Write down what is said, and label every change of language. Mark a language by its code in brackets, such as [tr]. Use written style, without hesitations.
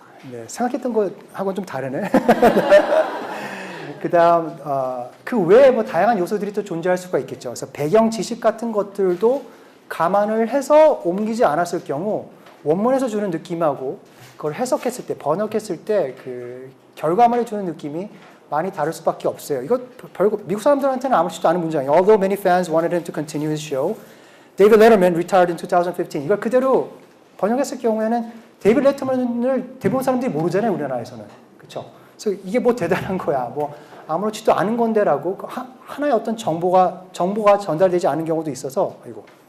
[ko] 네, 생각했던 것하고는 좀 다르네. 그 다음, 그 외에 뭐 다양한 요소들이 또 존재할 수가 있겠죠. 그래서 배경 지식 같은 것들도 감안을 해서 옮기지 않았을 경우 원문에서 주는 느낌하고 그걸 해석했을 때, 번역했을 때 그 결과물에 주는 느낌이 많이 다를 수밖에 없어요. 이거 별거 미국 사람들한테는 아무렇지도 않은 문장이에요. [en] Although many fans wanted him to continue his show, David Letterman retired in 2015. [ko] 이걸 그대로 번역했을 경우에는 데이비드 레터먼을 대부분 사람들이 모르잖아요, 우리나라에서는. 그렇죠? 그래서 이게 뭐 대단한 거야, 뭐 아무렇지도 않은 건데라고 하나의 어떤 정보가 전달되지 않은 경우도 있어서, 아이고.